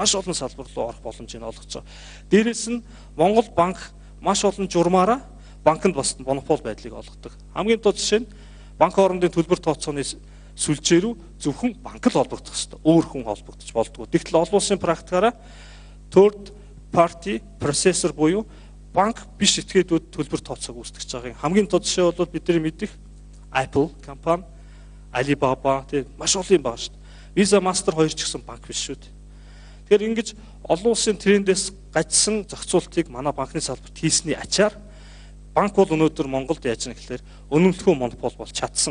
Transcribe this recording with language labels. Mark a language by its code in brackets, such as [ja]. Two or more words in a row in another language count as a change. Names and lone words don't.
[mn] Маш олон салбар руу орох боломжийг олгож байгаа. Дээрээс нь Монгол банк маш олон журмаараа банкнд бас монопол байдлыг олгодог. Хамгийн тод жишээ нь банк хоорондын төлбөр тооцооны сүлжээ рүү зөвхөн банк л холбогдох ёстой. Өөр хүн холбогдож болдгоо. Тэгтэл олон улсын практикаараа [en] third party processor [mn] буюу банк биш этгээдүүд төлбөр тооцоог үүсгэж байгаа. Хамгийн тод жишээ бол бидний мэдих Apple компани, Alibaba тийм маш олон юм байгаа шүү дээ. Visa, Master хоёр ч гэсэн банк биш шүү дээ. Тэгэхээр ингэж олон улсын трендээс гажсан зохицуултыг манай банкны салбарт хийсний ачаар банк бол өнөөдөр Монголд яаж нэг гэхээр өнөмтгөө монопол болж чадсан.